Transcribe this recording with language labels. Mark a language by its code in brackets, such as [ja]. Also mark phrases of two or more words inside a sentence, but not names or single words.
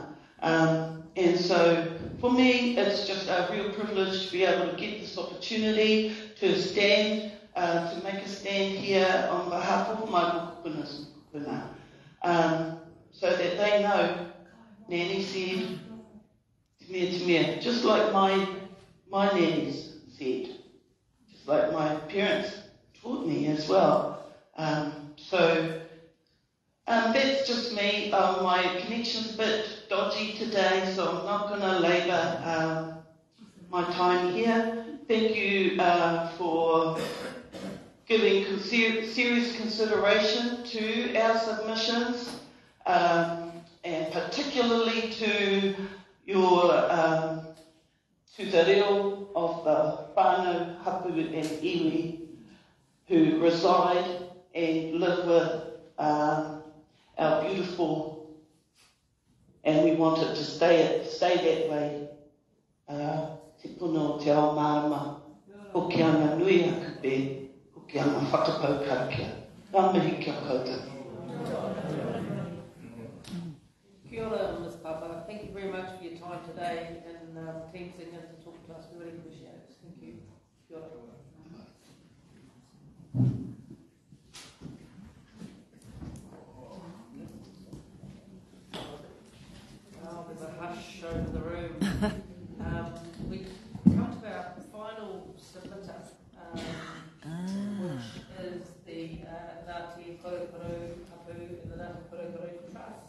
[en] And so, for me, it's just a real privilege to be able to get this opportunity to stand, to make a stand here on behalf of my [mi] mokupuna's mokupuna, [en] so that they know, Nanny said, [mi] te mea, [en] just like my nannies said, just like my parents taught me as well. So that's just me. My connection's a bit dodgy today, so I'm not going to labour my time here. Thank you for giving serious consideration to our submissions, and particularly to your to the reo of the [mi] whānau, hapu [en] and iwi who reside and live with our beautiful, and we want it to stay that way. [mi] Te puno te ao marama, Hokianga nui aku pe, Hokianga whakapau karakia. Ngā mihi kia koutou. Kia ora, Ms. Papa. [en] Thank you very much for your time today and team singing to talk to us. We really appreciate it. Thank you. [mi] Kia ora. [en] There's a hush over the room. We come to our final submitter, which is the Ngāti Korokoro Hapu and the Ngāti Korokoro Trust.